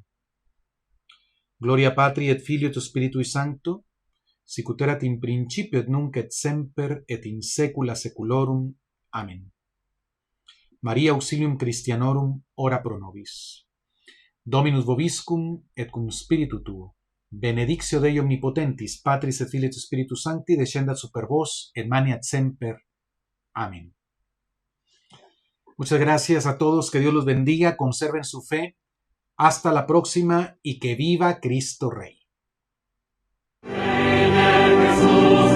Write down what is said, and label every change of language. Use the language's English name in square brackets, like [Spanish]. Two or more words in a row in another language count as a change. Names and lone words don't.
[Latin] Gloria Patri et Filio et Spiritui Sancto, sic ut erat in principio et nunc et semper et in saecula saeculorum. [Spanish] Amén. [Latin] Maria auxilium Christianorum, ora pro nobis. Dominus vobiscum et cum spiritu tuo. Benedictio Dei omnipotentis, Patris et Filii et Spiritus Sancti, descendat super vos et maniat semper. [Spanish] Amén. Muchas gracias a todos, que Dios los bendiga, conserven su fe. Hasta la próxima y que viva Cristo Rey.